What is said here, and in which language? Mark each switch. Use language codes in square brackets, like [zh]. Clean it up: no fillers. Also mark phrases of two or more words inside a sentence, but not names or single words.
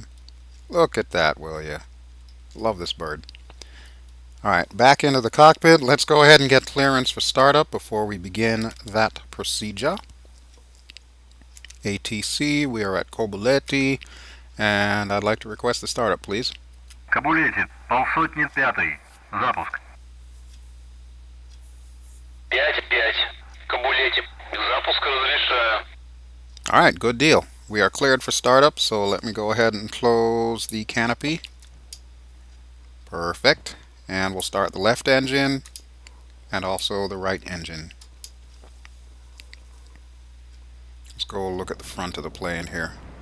[en] Look at that, will ya? Love this bird. Alright, back into the cockpit. Let's go ahead and get clearance for startup before we begin that procedure. ATC, we are at Koboleti, and I'd like to request the startup, please. [ru] Кобулете, 505-й. Запуск. 5-5. Кобулете. Запуск разрешаю. [en] Alright, good deal. We are cleared for startup, so let me go ahead and close the canopy. Perfect. And we'll start the left engine and also the right engine. Let's go look at the front of the plane here.